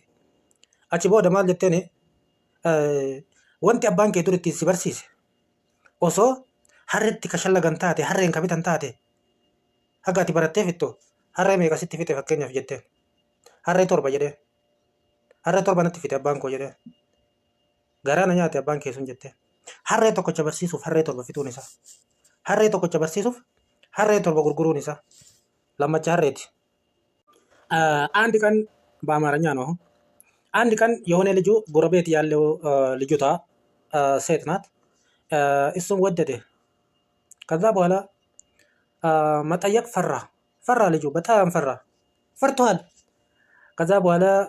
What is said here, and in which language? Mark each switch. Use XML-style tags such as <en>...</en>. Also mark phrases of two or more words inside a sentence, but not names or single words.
<om>Achi booda maal jetteeni wanti abbaan kee dur ittiin si barsiise osoo harreetti ka shallagan taate, harreen ka bitan taate, haga ati barattee fittu harree meeqa sitti fite fakkeenyaaf jetteen? Harree 7 jedheen. Harree 7 natti fite abbaan koo jedheen. Garaana nyaate abbaan kee sun jetteen. Harree tokkocha barsiisuuf harree 7 fituun isaa. Harree tokkocha barsiisuuf harree 7 gurguruun isaa. Lammacha harreeti.</om> <am>አንድ ቀን በአማርኛ ነው አሁን። አንድ ቀን የሆነ ልጁ ጎረቤት ያለው ልጅቷ ሴት ናት። እሱን ወደደ። ከዛ በኋላ መጠየቅ ፈራ ልጁ በጣም ፈርቷል። ከዛ በኋላ</am>